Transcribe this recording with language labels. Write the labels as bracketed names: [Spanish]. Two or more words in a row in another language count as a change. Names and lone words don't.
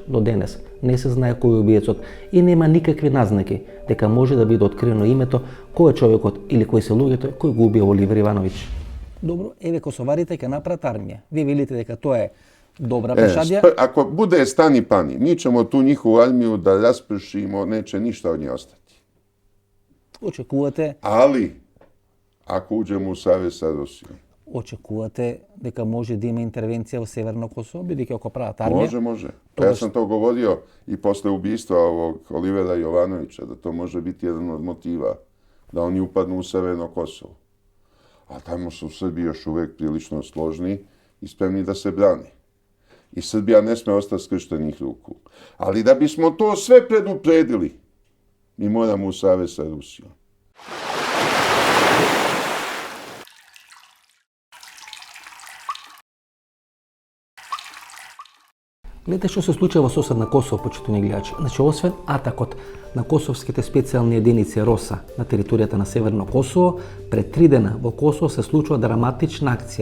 [Macedonian] До денес не се знае кој е убиецот и нема никакви назнаки дека може да биде откриено името кој е човекот или кои се луѓето кои го убија Оливер Ивановиќ. Добро, еве косоварите ќе направат армија. Вие велите дека тоа е добра пешадија. [Serbian] Ако буде стани пани, ми ćemo tu njihovu armiju da raspršimo, neće ništa od nje ostati. [Macedonian] Очекувате, [Serbian] Ali, ako uđemo u savez sa Rusijom, [Macedonian] очекувате дека може да има интервенција во Северно Косово, бидејќи ако прават армија. [Serbian] Može. Pa ja sam to govorio i posle ubistva ovog Olivera Jovanovića, da to može biti jedan od motiva, da oni upadnu u Severno Kosovo. A tamo su Srbi još uvek prilično složni i spremni da se brani. I Srbija ne sme ostati skrštenih ruku. Ali da bismo to sve predupredili, mi moramo u savez sa Rusijom. [Macedonian] Гледате што се случува во соседна Косово, почитувани гледачи. Значи, освен атакот на косовските специјални единици РОСА на територијата на Северно Косово, пред 3 дена во Косово се случува драматична акција.